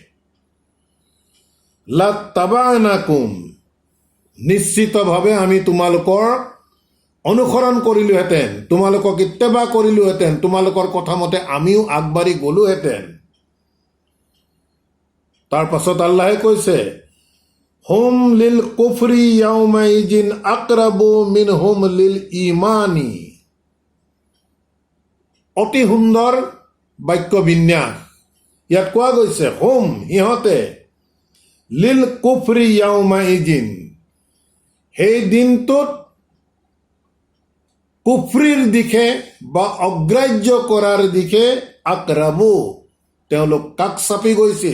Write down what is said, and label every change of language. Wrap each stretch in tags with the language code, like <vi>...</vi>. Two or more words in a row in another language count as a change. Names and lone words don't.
<as>লাত্তাবা'নাকুম, নিশ্চিতভাৱে আমি তোমালোকৰ অনুসৰণ কৰিলোহেঁতেন, তোমালোকক ইত্তেবা কৰিলোহেঁতেন, তোমালোকৰ কথা মতে আমিও আগবাঢ়ি গলোহেঁতেন। তাৰ পাছত আল্লাহে কৈছে</as> <ar>هم للكفر يومئذ أقرب منهم للإيمان,</ar> <as>অতি সুন্দৰ বাক্য বিন্যাস। ইয়াত কোৱা গৈছে হুম, সিহঁতে,</as> <ar>للكفر يومئذ,</ar> <as>সেই দিনটোত কুফৰিৰ দিশে বা অগ্ৰাহ্য কৰাৰ দিশে আকৰাবু, তেওঁলোক কাষ চাপি গৈছিল।</as>